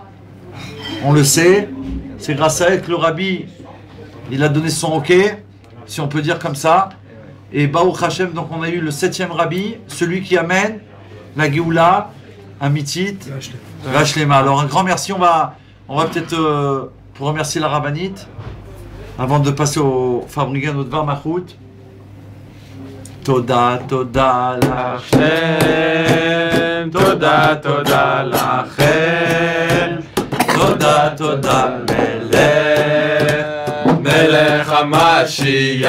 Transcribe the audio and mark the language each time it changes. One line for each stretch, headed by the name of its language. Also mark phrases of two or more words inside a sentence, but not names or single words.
French: On le sait, c'est grâce à elle que le Rabbi il a donné son OK, si on peut dire comme ça. Et
Hebrew: ברוך השם,
French: donc on a eu le 7e Rabbi, celui qui amène la
Hebrew: גאולה, אמיתית, ושלמה.
French: Alors un grand merci, on va peut-être, pour remercier la rabbinite, avant de passer au Fabringen au
Hebrew: דבר מלכות. תודה, תודה, לכם, תודה. תודה, תודה לכם. תודה, תודה מלך המשיח.